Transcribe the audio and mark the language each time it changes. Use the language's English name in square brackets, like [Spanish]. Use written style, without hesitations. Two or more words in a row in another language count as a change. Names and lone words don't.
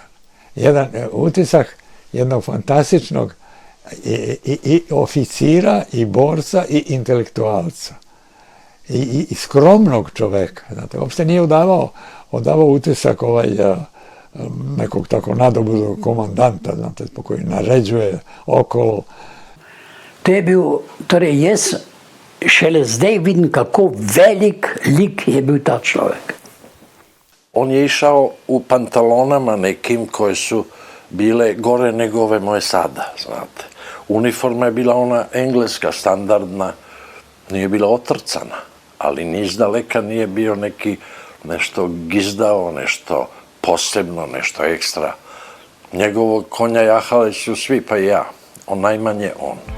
[Serbian] Jedan utisak jednog fantastičnog i oficira, i borca, i intelektualca. I skromnog čoveka. Znate, uopšte nije odavao utisak nekog tako nadobudog komandanta, znate, koji naređuje okolo. [Slovenian] To je bil, torej jaz šele zdaj vidim, kako velik lik je bil ta človek. [Serbian] On je išao u pantalonama nekim koje su bile gore nego ove moje sada, znate. Uniforma je bila ona engleska, standardna, nije bila otrcana, ali ni izdaleka nije bio neki nešto gizdao, nešto posebno, nešto ekstra. Njegovog konja jahali su svi, pa i ja. On najmanje on.